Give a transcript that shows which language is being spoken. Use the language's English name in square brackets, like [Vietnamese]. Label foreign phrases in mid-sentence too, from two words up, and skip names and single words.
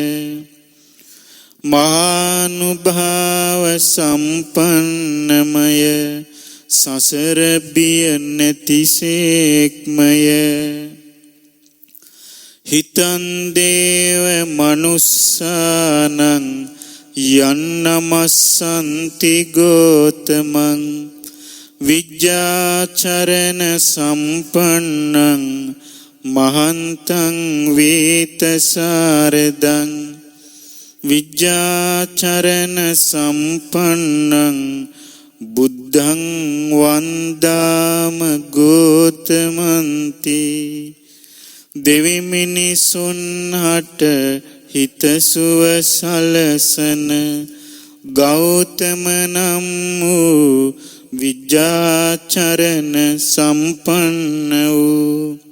[Sinhala] මහානුභාව සම්පන්නමය සසර බිය නැතිසේක්මය. [Pali] හිතන් දේව මනුස්සානං යන්නමස්සන්ති ගෝතමං විජ්ජාචරණ සම්පන්නං මහන්තං වේතසාරදං විජ්ජාචරණ සම්පන්නං බුද්ධං වන්දාම ගෝතමන්ති. [Sinhala] දෙවි මිනිසුන් හට හිතසුව සලසන ගෞතම නම් වූ විජ්ජාචරණ සම්පන්න වූ